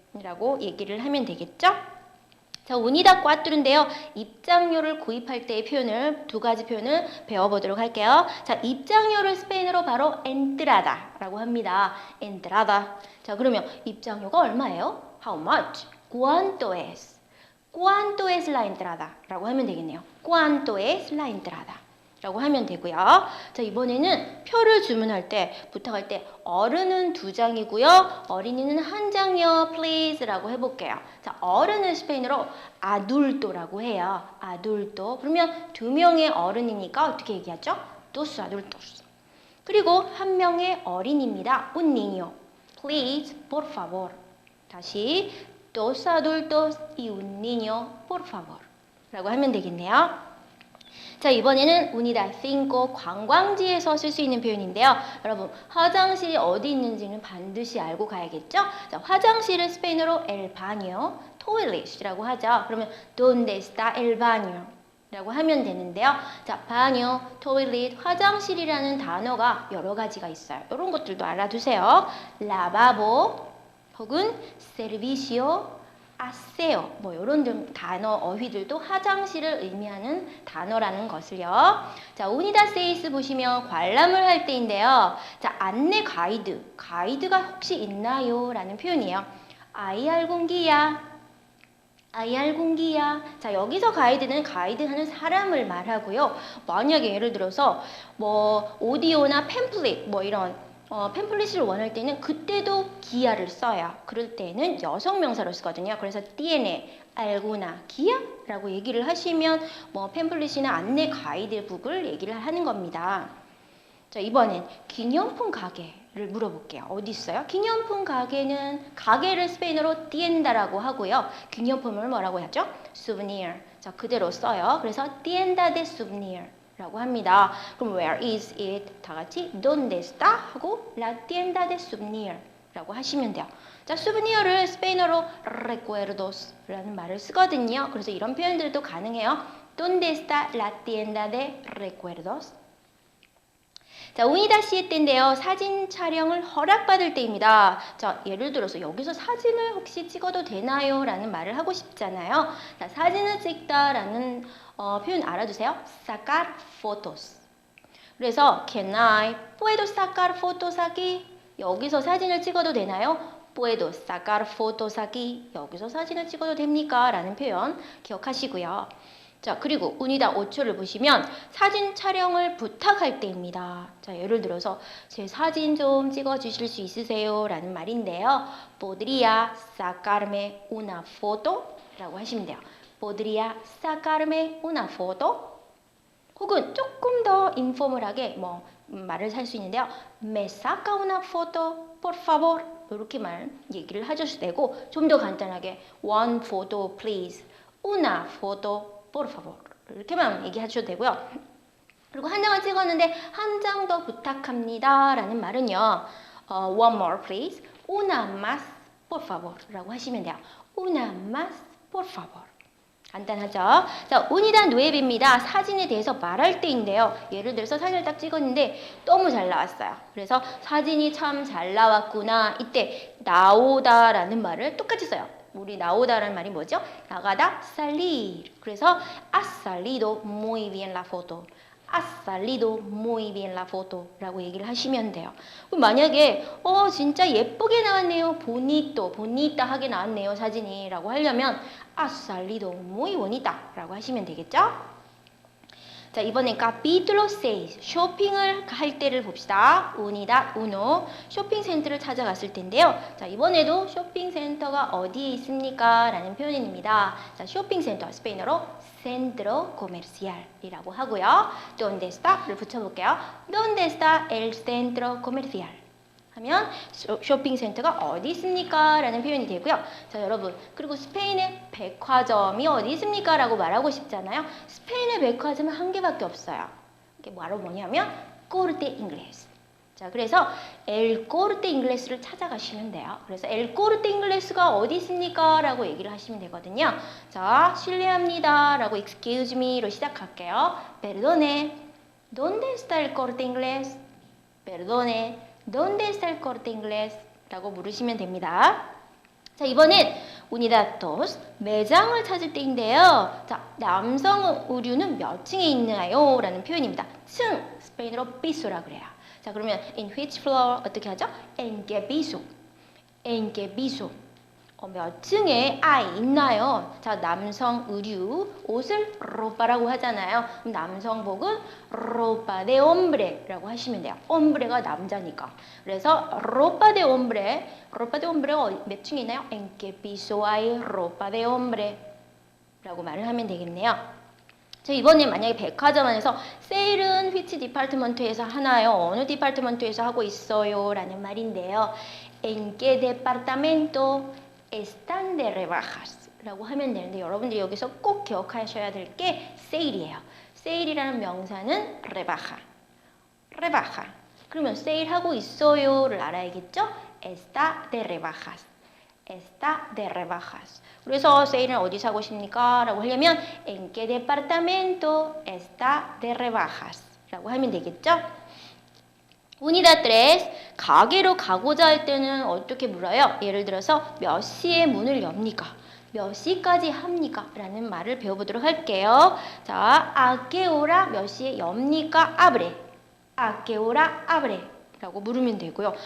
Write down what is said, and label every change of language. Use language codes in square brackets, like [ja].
[ko] 라고 얘기를 하면 되겠죠? 자, [es] unidad 4 [ko] 인데요. 입장료를 구입할 때의 표현을 두 가지 표현을 배워보도록 할게요. 자, 입장료를 스페인어로 바로 entrada라고 합니다. [es] entrada. [ko] 자, 그러면 입장료가 얼마예요? [en] How much? [es] ¿Cuánto es? ¿Cuánto es la entrada? 라고 하면 되겠네요. ¿Cuánto es la entrada? [ko] 라고 하면 되고요. 자, 이번에는 표를 주문할 때, 부탁할 때 어른은 2장이고요. 어린이는 1장이요. please 라고 해볼게요. 자, 어른은 스페인어로 adulto라고 해요. [es] adulto. [ko] 그러면 2명의 어른이니까 어떻게 얘기하죠? [es] dos adultos. [ko] 그리고 1명의 어린입니다. [es] un niño. please, por favor. [ko] 다시 [es] dos adultos y un niño, por favor. [ko] 라고 하면 되겠네요. 자, 이번에는 unidad 5 관광지에서 쓸 수 있는 표현인데요. 여러분, 화장실이 어디 있는지는 반드시 알고 가야겠죠? 자, 화장실은 스페인어로 el baño, toilet이라고 하죠. [es] 그러면 donde está el baño? [ko] 라고 하면 되는데요. 자, baño, toilet, 화장실이라는 단어가 여러 가지가 있어요. 이런 것들도 알아두세요. lavabo 혹은 servicio, 아세요. 뭐 이런 단어 어휘들도 화장실을 의미하는 단어라는 것을요. 자, 우니다 세이스 보시면 관람을 할 때인데요. 자, 안내 가이드. 가이드가 혹시 있나요? 라는 표현이에요. [es] Hay algún guía? Hay algún guía? [ko] 자, 여기서 가이드는 가이드하는 사람을 말하고요. 만약에 예를 들어서 뭐 오디오나 팸플릿 뭐 이런 팸플릿을 원할 때는 그때도 기아를 써요. 그럴 때는 여성 명사로 쓰거든요. 그래서 [es] tiene alguna guia [ko] 라고 얘기를 하시면 뭐 팸플릿이나 안내 가이드북을 얘기를 하는 겁니다. 자, 이번엔 기념품 가게를 물어볼게요. 어디 있어요? 기념품 가게는 가게를 스페인어로 tienda라고 하고요. 기념품을 뭐라고 하죠? souvenir. 자, 그대로 써요. 그래서 tienda de souvenir. 라고 합니다. [en] 그럼 where is it? [ko] 다 같이 [es] donde está? [ko] 하고 [es] la tienda de souvenir [ko] 라고 하시면 돼요. 자, souvenir를 스페인어로 recuerdos 라는 말을 쓰거든요. 그래서 이런 표현들도 가능해요. [es] donde está la tienda de recuerdos? [ko] 자, 우니다 씨의 때인데요. 사진 촬영을 허락받을 때입니다. 자, 예를 들어서 여기서 사진을 혹시 찍어도 되나요? 라는 말을 하고 싶잖아요. 자, 사진을 찍다라는 표현 알아두세요. [es] sacar fotos. 그래서 [en] can I, [es] puedo sacar fotos aquí? [ko] 여기서 사진을 찍어도 되나요? [es] puedo sacar fotos aquí? [ko] 여기서 사진을 찍어도 됩니까? 라는 표현 기억하시고요. 자, 그리고 우니다 5초를 보시면 사진 촬영을 부탁할 때입니다. 자, 예를 들어서 제 사진 좀 찍어 주실 수 있으세요? 라는 말인데요. [es] ¿Podría sacarme una foto? [ko] 라고 하시면 돼요. [es] ¿Podría sacarme una foto? [ko] 혹은 조금 더 인포멀하게 말을 할 수 있는데요. [es] ¿Me saca una foto, por favor? [ko] 이렇게 얘기를 하셔도 되고 좀 더 간단하게 [en] one photo please, [es] una foto por favor [ko] 이렇게만 얘기하셔도 되고요. 그리고 한 장을 찍었는데 한 장 더 부탁합니다 라는 말은요. [en] one more please, [es] una más por favor [ko] 라고 하시면 돼요. [es] una más por favor. [ko] 간단하죠? 자, 우니다 누에베입니다. 사진에 대해서 말할 때인데요. 예를 들어서 사진을 딱 찍었는데 너무 잘 나왔어요. 그래서 사진이 참 잘 나왔구나. 이때 나오다 라는 말을 똑같이 써요. 우리 나오다라는 말이 뭐죠? 나가다, salir. [es] 그래서 has salido muy bien la foto. has salido muy bien la foto [ko] 라고 얘기를 하시면 돼요. 그럼 만약에 진짜 예쁘게 나왔네요. bonito, bonita 하게 나왔네요. 사진이 라고 하려면 [es] has salido muy bonita [ko] 라고 하시면 되겠죠? 자, 이번엔 capítulo 6 쇼핑을 할 때를 봅시다. unidad 1 쇼핑센터를 찾아갔을 텐데요. 자, 이번에도 쇼핑센터가 어디에 있습니까? 라는 표현입니다. 자, 쇼핑센터 스페인어로 centro comercial 이라고 하고요. [es] ¿Dónde está? [ko] 를 붙여볼게요. [es] ¿Dónde está el centro comercial? [ko] 하면 쇼핑센터가 어디 있습니까? 라는 표현이 되고요. 자, 여러분, 그리고 스페인의 백화점이 어디 있습니까? 라고 말하고 싶잖아요. 스페인의 백화점은 한 개밖에 없어요. 이게 바로 뭐냐면 Corte Inglés. 자, 그래서 El Corte Inglés를 찾아가시면 돼요. 그래서 El Corte Inglés가 어디 있습니까? 라고 얘기를 하시면 되거든요. 자, 실례합니다. 라고 excuse me로 시작할게요. [es] Perdone, ¿dónde está el Corte Inglés? Perdone, ¿dónde está el Corte Inglés? [ko] 라고 물으시면 됩니다. 자, 이번엔 unidad 2 매장을 찾을 때인데요. 자, 남성 의류는 몇 층에 있나요? 라는 표현입니다. 층, 스페인어로 piso라 그래요. 자, 그러면 [en] in which floor [ko] 어떻게 하죠? [es] en qué piso? en qué piso? [ko] 몇 층에 아이 있나요? 자, 남성 의류 옷을 로빠라고 하잖아요. 그럼 남성복은 로빠 데 옴브레라고 하시면 돼요. 옴브레가 남자니까. 그래서 로빠 데 옴브레, 로빠 데 옴브레가 몇 층에 있나요? [es] En qué piso hay ropa de hombre? [ko] 라고 말을 하면 되겠네요. 자, 이번에 만약에 백화점 안에서 세일은 which 디파트먼트에서 하나요? 어느 디파트먼트에서 하고 있어요? 라는 말인데요. [es] En qué departamento están de rebajas? [ko] 라고 하면 되는데 여러분들이 여기서 꼭 기억하셔야 될 게 세일이에요. 세일이라는 명사는 rebaja. [es] rebaja. [ko] 그러면 세일하고 있어요를 알아야겠죠? [es] Está de rebajas. Está de rebajas. [ko] 그래서 세일은 어디서 하고 있습니까? 라고 하려면 [es] En qué departamento está de rebajas? [ko] 라고 하면 되겠죠? Unidad 3, 가게로 가고자 할 때는 어떻게 물어요? 예를 들어서 몇 시에 문을 엽니까? 몇 시까지 합니까? 라는 말을 배워보도록 할게요. 자, [es] a qué hora [ko] 몇 시에 엽니까? [es] abre. a qué hora abre. [ko] 라고 물으면 되고요.